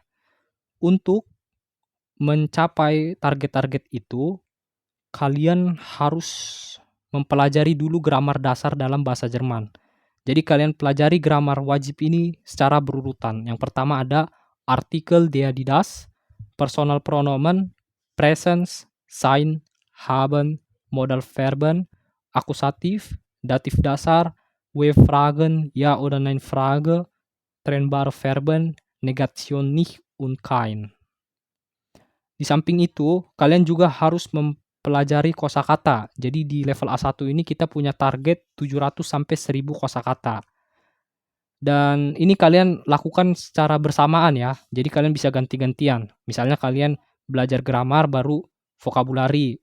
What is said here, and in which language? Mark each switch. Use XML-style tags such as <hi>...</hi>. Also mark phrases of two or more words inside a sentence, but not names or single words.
<id>Untuk mencapai target-target itu, kalian harus mempelajari dulu grammar dasar dalam bahasa Jerman. Jadi kalian pelajari grammar wajib ini secara berurutan. Yang pertama ada artikel</id> <de>der die das, personal pronomen, presens, sein, haben, modal verben,</de> <id>akusatif, datif dasar,</id> <de>W-Fragen, ja oder nein Frage, trennbare Verben, Negation nicht und kein.</de> <id>Di samping itu, kalian juga harus mempelajari kosakata. Jadi di level A1 ini kita punya target 700 sampai 1000 kosakata. Dan ini kalian lakukan secara bersamaan ya. Jadi kalian bisa ganti-gantian. Misalnya kalian belajar grammar baru vocabulary.</id>